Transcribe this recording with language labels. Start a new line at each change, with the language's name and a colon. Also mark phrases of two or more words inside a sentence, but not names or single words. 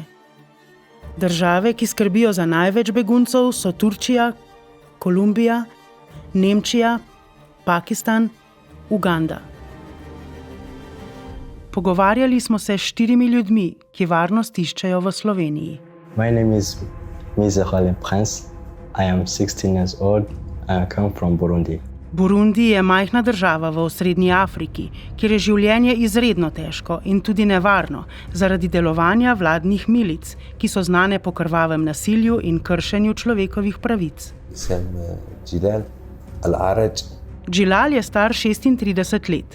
Slovenian: Države, ki skrbijo za največ beguncev, so Turčija, Kolumbija, Nemčija, Pakistan, Uganda. Pogovarjali smo se s 4 ljudmi, ki varnost iščejo v Sloveniji.
English: My name is Miza Khalil Prince. I am 16 years old and I come from Burundi.
Slovenian: Burundi je majhna država v osrednji Afriki, kjer je življenje izredno težko in tudi nevarno zaradi delovanja vladnih milic, ki so znane po krvavem nasilju in kršenju človekovih pravic. Džilal je star 36 let.